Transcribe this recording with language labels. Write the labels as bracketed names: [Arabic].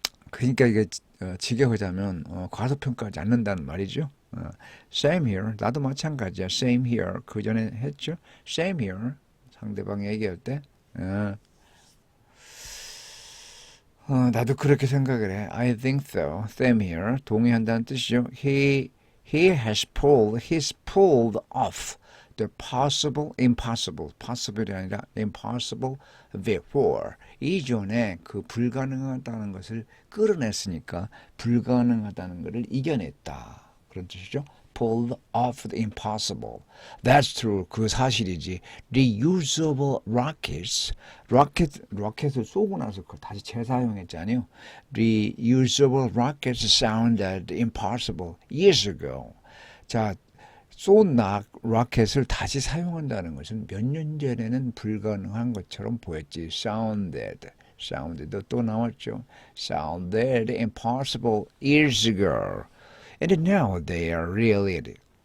[Korean] 그러니까 이게 직역하자면 과소평가하지 않는다는 말이죠. [English] Same here. [Korean] 나도 마찬가지야. [English] Same here. [Korean] 그 전에 했죠. [English] Same here. [Korean] 상대방이 얘기할 때 나도 그렇게 생각을 해. [English] I think so. Same here. [Korean] 동의한다는 뜻이죠. [English] He's pulled off the impossible. possible이 아니라 impossible before. [Korean] 이전에 그 불가능하다는 것을 끌어냈으니까 불가능하다는 것을 이겨냈다. 그런 뜻이죠. [English] Pulled off the impossible. That's true. [Korean] 그 사실이지. [English] Reusable rockets. [Korean] 로켓을 쏘고 나서 그걸 다시 재사용했잖아요. [English] Reusable rockets sounded impossible years ago. [Korean] 자, 쏜 로켓을 다시 사용한다는 것은 몇 년 전에는 불가능한 것처럼 보였지. Sounded 또 나왔죠. [English] Sounded impossible years ago. And now they are reality.